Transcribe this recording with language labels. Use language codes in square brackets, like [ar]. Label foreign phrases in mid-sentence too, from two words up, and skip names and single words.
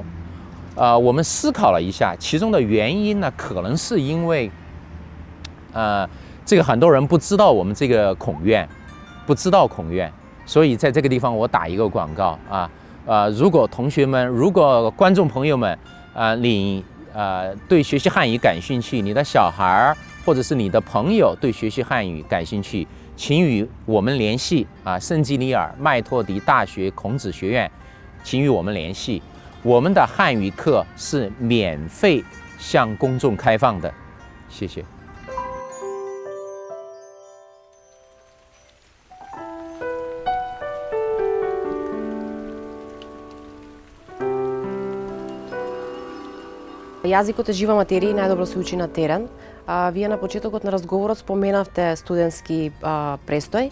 [zh] 我们思考了一下，其中的原因呢，可能是因为这个很多人不知道我们这个孔院，所以在这个地方我打一个广告如果同学们，如果观众朋友们你对学习汉语感兴趣，你的小孩或者是你的朋友对学习汉语感兴趣，请与我们联系圣基里尔麦托迪大学孔子学院，请与我们联系。我们的汉语课是免费向公众开放的，谢谢。 [mk] Јазикот е жива материја и најдобро се учи на терен. Вие на почетокот на разговорот споменавте студентски престој.